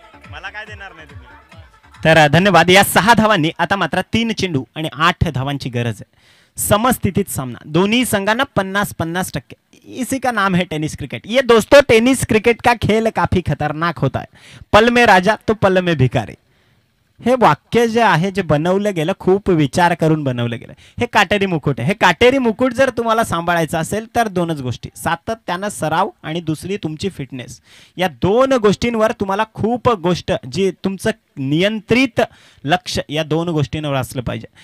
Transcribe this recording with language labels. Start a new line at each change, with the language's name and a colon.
Marathi: मला काय देणार नाही तुम्ही. तर धन्यवाद. या 6 धावांनी आता मात्र 3 चेंडू आणि 8 धावांची गरज आहे. समस्थितीत सामना, दोन्ही संघांना 50-50%.
Hindi: इसी का नाम है टेनिस क्रिकेट. ये दोस्तों टेनिस क्रिकेट का खेल काफी खतरनाक होता है. पल में राजा तो पल में भिकारी.
Marathi: हे वाक्य जे आहे जे बनवलं गेलं खूप विचार करून बनवलं गेलं. हे काटेरी मुकुट आहे. हे काटेरी मुकुट जर तुम्हाला सांभाळायचं असेल तर दोनच गोष्टी, सातत्यानं सराव आणि दुसरी तुमची फिटनेस. या 2 गोष्टींवर तुम्हाला खूप गोष्ट जी तुमचं नियंत्रित लक्ष या 2 गोष्टींवर असलं पाहिजे.